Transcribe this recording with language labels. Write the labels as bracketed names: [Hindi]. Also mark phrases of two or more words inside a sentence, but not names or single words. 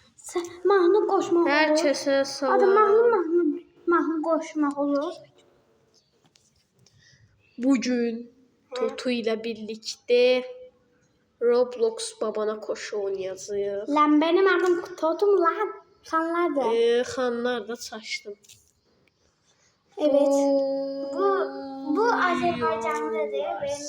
[Azerbaijani] Mahnı qoşmaq olur. [Turkish] Herkese [Azerbaijani] Adı salam. mahnı qoşmaq olur. [Turkish] Bugün Tutu ile birlikte Roblox babana koşu oynayacağız. Lan benim adım Totum lan. Sen nerede? [Azerbaijani] Xanlar da çaşdım. [Turkish] Evet. Bu Azerbaycanlıdır.